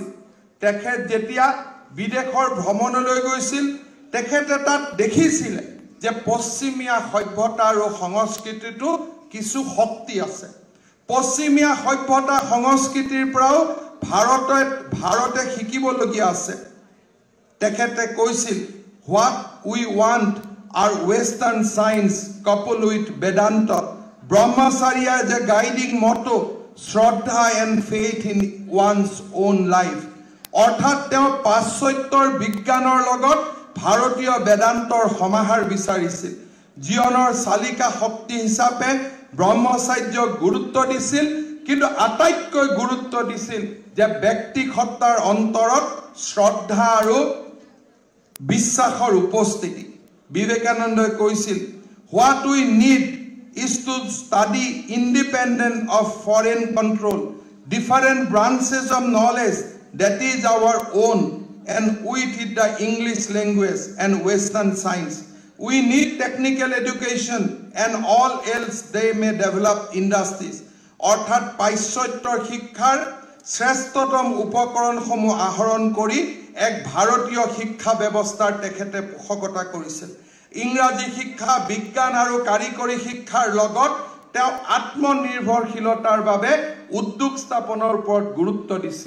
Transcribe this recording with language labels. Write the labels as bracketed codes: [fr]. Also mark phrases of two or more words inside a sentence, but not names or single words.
[as] তেখেত যেতিয়া বিদেশৰ ভ্ৰমণলৈ গৈছিল, তেখেতে তাত দেখিছিলে যে পশ্চিমীয়া সভ্যতা আৰু সংস্কৃতিটো কিছু শক্তি আছে। পশ্চিমীয়া সভ্যতা সংস্কৃতিৰ পৰাও ভাৰতে শিকিবলগীয়া আছে। তেখেতে কৈছিল, [en] what we want are western science coupled with Vedanta, Brahmacharya is a guiding motto, Shraddha and faith in one's own life. [as] অৰ্থাৎ তেওঁ পাশ্চাত্যৰ বিজ্ঞানৰ লগত ভাৰতীয় বেদান্তৰ সমাহাৰ বিচাৰিছিল। জীৱনৰ চালিকা শক্তি হিচাপে ব্ৰহ্মচাৰ্যক গুৰুত্ব দিছিল, কিন্তু আটাইতকৈ গুৰুত্ব দিছিল যে ব্যক্তিসত্তাৰ অন্তৰত শ্ৰদ্ধা আৰু বিশ্বাসৰ উপস্থিতি। বিবেকানন্দই কৈছিল, [en] what we need is to study independent of foreign control, different branches of knowledge that is our own, and with it the English language and Western science. We need technical education and all else they may develop industries. [as] অৰ্থাৎ পাশ্চাত্যৰ শিক্ষাৰ শ্ৰেষ্ঠতম উপকৰণসমূহ আহৰণ কৰি এক ভাৰতীয় শিক্ষা ব্যৱস্থাৰ তেখেতে পোষকতা কৰিছিল। ইংৰাজী শিক্ষা, বিজ্ঞান আৰু কাৰিকৰী শিক্ষাৰ লগত তেওঁ আত্মনিৰ্ভৰশীলতাৰ বাবে উদ্যোগ স্থাপনৰ ওপৰত গুৰুত্ব দিছিল।